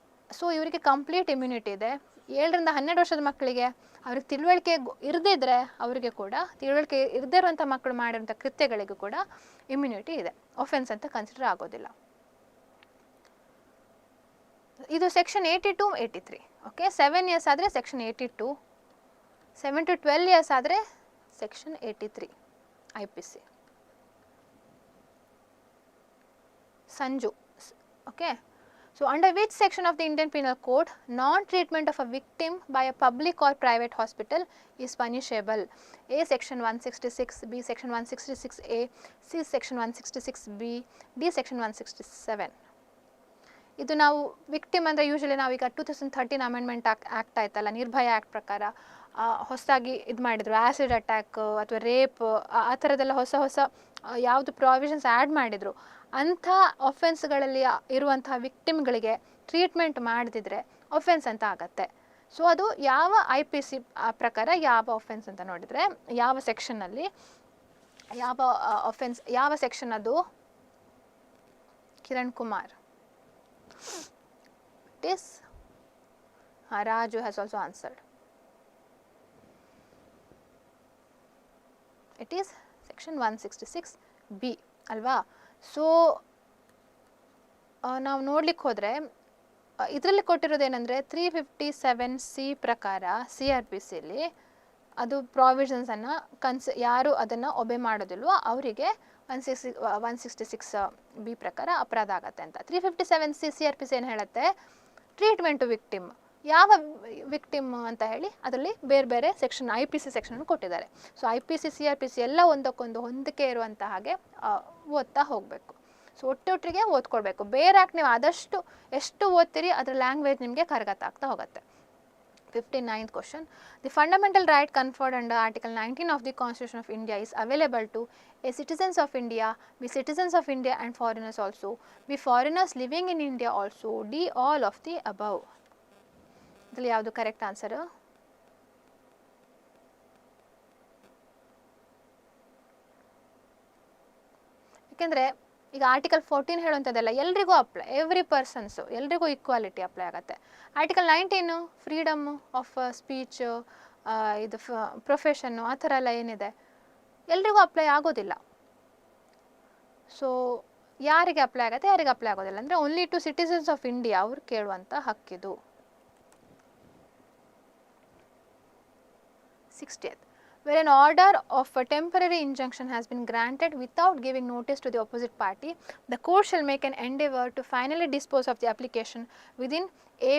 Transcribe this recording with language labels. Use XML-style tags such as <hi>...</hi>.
<kn>So ಇವರಿಗೆ complete immunity ಇದೆ. 7ರಿಂದ 12 ವರ್ಷದ ಮಕ್ಕಳಿಗೆ ಅವ್ರಿಗೆ ತಿಳುವಳಿಕೆ ಇರದಿದ್ದರೆ ಅವರಿಗೆ ಕೂಡ, ತಿಳುವಳಿಕೆ ಇರದೇ ಇರುವಂಥ ಮಕ್ಕಳು ಮಾಡಿರುವಂಥ ಕೃತ್ಯಗಳಿಗೂ ಕೂಡ ಇಮ್ಯುನಿಟಿ ಇದೆ. ಒಫೆನ್ಸ್ ಅಂತ ಕನ್ಸಿಡರ್ ಆಗೋದಿಲ್ಲ. ಇದು ಸೆಕ್ಷನ್ 82, 83. ಓಕೆ,</kn> <en>7 years</en> <kn>ಆದರೆ ಸೆಕ್ಷನ್ 82,</kn> <en>7 to 12 years</en> <kn>ಆದರೆ section 83 IPC.</kn> <en>Sanju. Okay. So under which section of the Indian Penal Code non-treatment of a victim by a public or private hospital is punishable? A. Section 166, B. Section 166A, C. Section 166B, D. Section 167.</en> <kn>ಇದು ನಾವು victim ಅಂದರೆ usually ನಾವೀಗ 2013 amendment act ಆಯ್ತಲ್ಲ, ನಿರ್ಭಯ act ಪ್ರಕಾರ ಹೊಸದಾಗಿ ಇದು ಮಾಡಿದರು, acid attack ಅಥವಾ ರೇಪ್ ಆ ಥರದ್ದೆಲ್ಲ ಹೊಸ ಹೊಸ ಯಾವುದು ಪ್ರಾವಿಷನ್ಸ್ ಆ್ಯಡ್ ಮಾಡಿದರು. ಅಂಥ ಒಫೆನ್ಸ್ಗಳಲ್ಲಿ ಇರುವಂತಹ ವಿಕ್ಟಿಮ್ಗಳಿಗೆ ಟ್ರೀಟ್ಮೆಂಟ್ ಮಾಡದಿದ್ರೆ ಒಫೆನ್ಸ್ ಅಂತ ಆಗತ್ತೆ. ಸೊ ಅದು ಯಾವ IPC ಪ್ರಕಾರ ಯಾವ ಒಫೆನ್ಸ್ ಅಂತ ನೋಡಿದರೆ ಯಾವ ಸೆಕ್ಷನ್ನಲ್ಲಿ ಯಾವ ಒಫೆನ್ಸ್, ಯಾವ ಸೆಕ್ಷನ್ ಅದು? Kiran Kumar.</kn> <en>It is Raju has also answered. It is section 166B</en> <kn>ಅಲ್ವಾ? ಸೊ ನಾವು ನೋಡ್ಲಿಕ್ಕೆ ಹೋದರೆ ಇದರಲ್ಲಿ ಕೊಟ್ಟಿರೋದೇನೆಂದರೆ 357C ಪ್ರಕಾರ CRPCಲಿ ಅದು ಪ್ರಾವಿಷನ್ಸನ್ನು ಯಾರು ಅದನ್ನು ಒಬೆ ಮಾಡೋದಿಲ್ವೋ ಅವರಿಗೆ 166B ಪ್ರಕಾರ ಅಪರಾಧ ಆಗತ್ತೆ ಅಂತ. 357C CRPC ಏನು ಹೇಳುತ್ತೆ?</kn> <en>Treatment to victim.</en> <kn>ಯಾವ ವಿಕ್ಟಿಮ್ ಅಂತ ಹೇಳಿ ಅದರಲ್ಲಿ ಬೇರೆ ಬೇರೆ ಸೆಕ್ಷನ್ IPC ಸೆಕ್ಷನ್ ಕೊಟ್ಟಿದ್ದಾರೆ. ಸೊ IPC CRPC ಎಲ್ಲ ಒಂದಕ್ಕೊಂದು ಹೊಂದಿಕೆ ಇರುವಂಥ ಹಾಗೆ ಓದ್ತಾ ಹೋಗಬೇಕು. ಸೊ ಒಟ್ಟೊಟ್ಟಿಗೆ ಓದ್ಕೊಳ್ಬೇಕು. ಬೇರೆ ಆ್ಯಕ್ಟ್ ನೀವು ಆದಷ್ಟು ಎಷ್ಟು ಓದ್ತೀರಿ ಅದರ ಲ್ಯಾಂಗ್ವೇಜ್ ನಿಮಗೆ ಕರಗತ ಆಗ್ತಾ ಹೋಗುತ್ತೆ.</kn> <en>59th question. The fundamental right conferred under Article 19 of the Constitution of India is available to A. Citizens of India, B. Citizens of India and foreigners also, B. Foreigners living in India also, D. All of the above.</en> <kn>ಇದರಲ್ಲಿ ಯಾವುದು correct answer? ಯಾಕೆಂದರೆ ಈಗ article 14 ಹೇಳುವಂಥದ್ದೆಲ್ಲ ಎಲ್ರಿಗೂ apply,</kn> <en>every persons</en> <kn>ಎಲ್ರಿಗೂ equality apply ಆಗುತ್ತೆ. Article 19 freedom of speech, ಇದು profession ಆ ಥರ ಎಲ್ಲ ಏನಿದೆ ಎಲ್ರಿಗೂ ಅಪ್ಲೈ ಆಗೋದಿಲ್ಲ. ಸೊ ಯಾರಿಗೆ ಅಪ್ಲೈ ಆಗುತ್ತೆ, ಯಾರಿಗೆ ಅಪ್ಲೈ ಆಗೋದಿಲ್ಲ ಅಂದರೆ</kn> <en>only to citizens of India</en> <kn>ಅವ್ರು ಕೇಳುವಂಥ ಹಕ್ಕಿದು.</kn> <en>60th. Where an order of a temporary injunction has been granted without giving notice to the opposite party, the court shall make an endeavour to finally dispose of the application within A.</en>